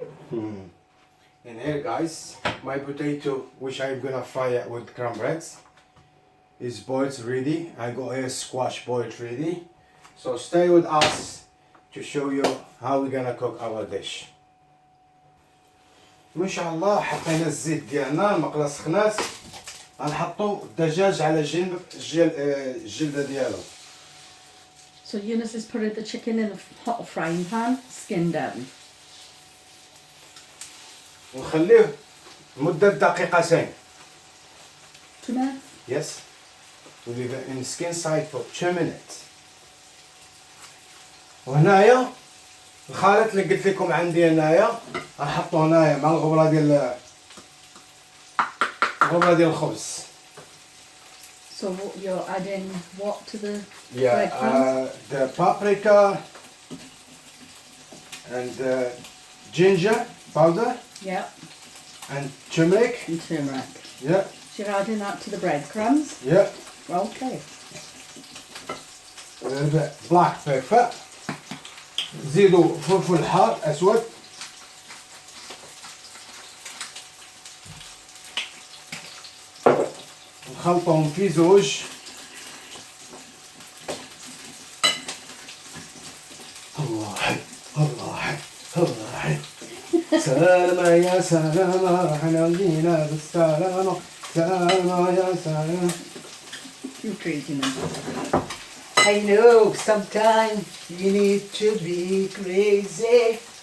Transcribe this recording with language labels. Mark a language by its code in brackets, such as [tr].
[en] And here, guys, my potato, which I'm gonna fry it with cranberries, is boiled ready. I got a squash boiled ready. So stay with us to show you how we're gonna cook our dish. [ar] ما شاء الله حطينا الزيت ديالنا، المقله سخنات، غنحطو الدجاج على جنب الجلده ديالو. [en] So Yunus has put the chicken in a hot frying pan, skin down. [ar] ونخليه مدة دقيقتين. [en] 2 minutes? Yes. We leave it in the skin side for 2 minutes. [ar] وهنايا الخليط اللي قلت لكم عندي هنايا غنحطو هنايا مع الغبره ديال الخبز. [en] So you're adding what to the breadcrumbs? The paprika and the ginger powder. Yeah. And turmeric. And turmeric. Yeah. So you're adding that to the breadcrumbs? Yeah. Okay. A little bit black pepper. [ar] زيدوا فلفل حار اسود. نخلطهم في زوج. الله حي الله حي الله حي. سلامة يا سلامة، احنا جينا بالسلامة، سلامة يا سلامة. [en] You're crazy man. I know sometimes you need to be crazy.